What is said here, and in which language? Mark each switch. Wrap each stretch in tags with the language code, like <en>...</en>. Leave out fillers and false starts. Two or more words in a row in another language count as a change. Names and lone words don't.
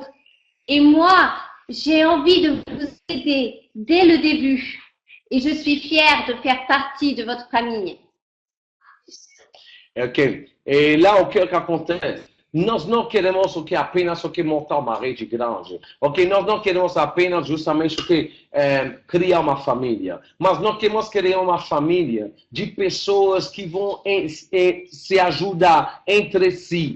<fr>Et moi, j'ai envie de vous aider dès le début et je suis fière de faire partie de votre famille.</fr> <pt>Ok. E lá o que acontece? Nós não queremos apenas montar uma rede grande. Nós não queremos apenas justamente criar uma família. Mas nós queremos criar uma família de pessoas que vão se ajudar entre si.</pt>